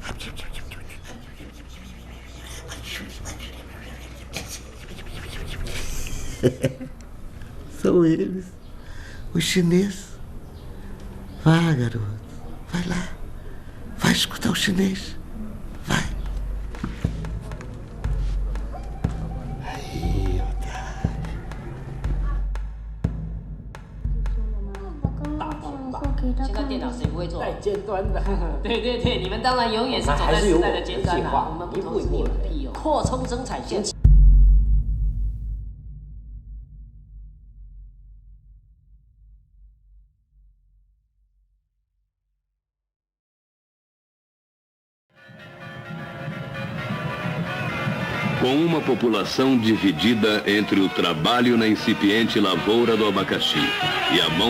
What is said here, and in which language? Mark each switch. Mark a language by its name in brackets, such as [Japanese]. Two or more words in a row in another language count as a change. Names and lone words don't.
[Portuguese] São eles, os chineses. Vá, garoto, vai lá. Vai escutar o chinês. Vai. Aí, otário. [Chinese] 现在电脑谁不会做？带尖端的。对对对，你们当然永远是走在时代的尖端啊！我们不投资你们屁用。扩充生产线。 [Portuguese] Com uma população dividida entre o trabalho na incipiente lavoura do abacaxi e a mão